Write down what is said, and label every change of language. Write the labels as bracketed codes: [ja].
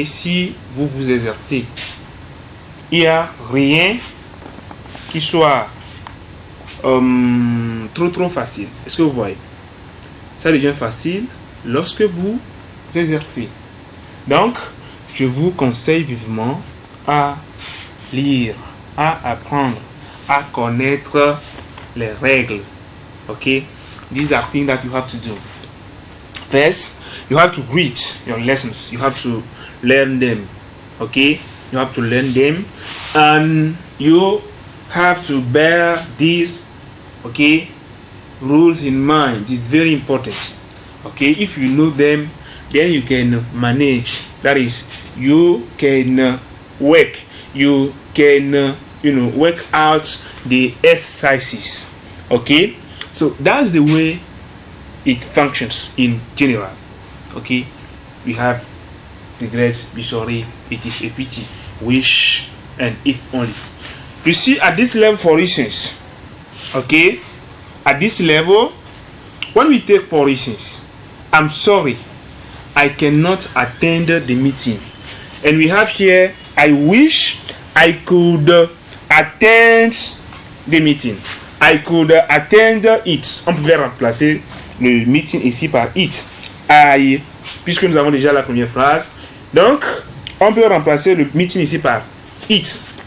[fr] Si vous vous exercez. Il n'y a rien qui soit trop facile. Est-ce que vous voyez? Ça devient facile lorsque vous exercez. Donc, je vous conseille vivement à lire, à apprendre, à connaître les règles. [en] Okay? These are things that you have to do. First, you have to read your lessons. You have to learn them. Okay? You have to learn them. And you have to bear these, okay, rules in mind. It's very important. Okay? If you know them, then you can manage. That is, you can work. You can, work out the exercises. Okay? So that's the way it functions in general. Okay? We have regrets, be sorry, it is a pity, wish, and if only. You see, at this level, for instance, okay, at this level, when we take, for instance, I'm sorry, I cannot attend the meeting. And we have here, I wish I could attend the meeting. I could attend it. [fr] On pouvait remplacer le meeting ici par it. I, puisque nous avons déjà la première phrase. Donc, on peut remplacer le meeting ici par it.